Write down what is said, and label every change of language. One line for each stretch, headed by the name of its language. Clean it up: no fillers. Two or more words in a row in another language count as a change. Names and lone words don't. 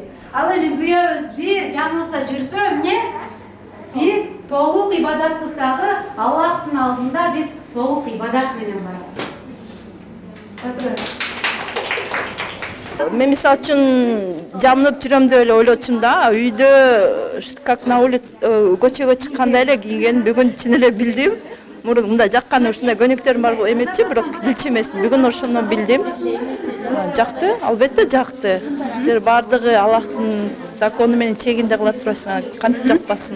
Kyrgyz: Ал эми күйөөбүз бир жаныбызда жүрсө, биз толук ибадатпыз дагы, Аллахтын алдында биз толук ибадат менен барабыз. Мен мисалы үчүн жамынып жүрөм деп эле ойлочумун да, үйдө
Russian: как на улице
Kyrgyz: көчөгө чыкканда эле кийген, бүгүн чын эле билдим. Мурун мындай жаккан ушундай көнүктөрүм бар эметчи, бирок билчү эмес. Бүгүн ошону билдим. Жакты, албетте жакты. Силер бардыгы Аллахтын закону менен чегинде кыла турасыңар, кантип жакпасын.